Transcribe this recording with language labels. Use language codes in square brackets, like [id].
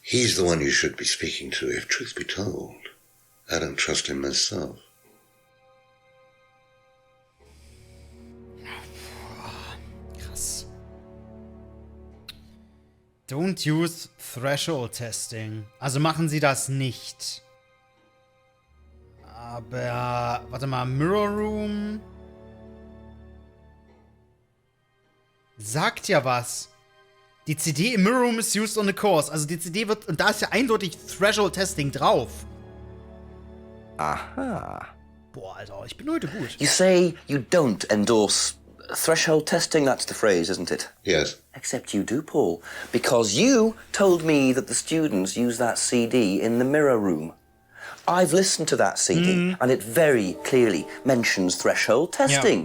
[en] He's the one you should be speaking to, if truth be told. I don't trust him myself. [de] Krass. [en] Don't use threshold testing. [de] Also machen sie das nicht. Aber, warte mal, Mirror Room sagt ja was. Die CD im Mirror Room [en] is used on the course. [de] Also die CD wird, und da ist ja eindeutig Threshold Testing drauf. Aha. Boah, Alter, ich bin heute gut. [en] You say you don't endorse threshold testing, that's the phrase, isn't it? Yes. Except you do, Paul. Because you told me that the students use that CD in the mirror room. I've listened to that CD, and it very clearly mentions threshold testing.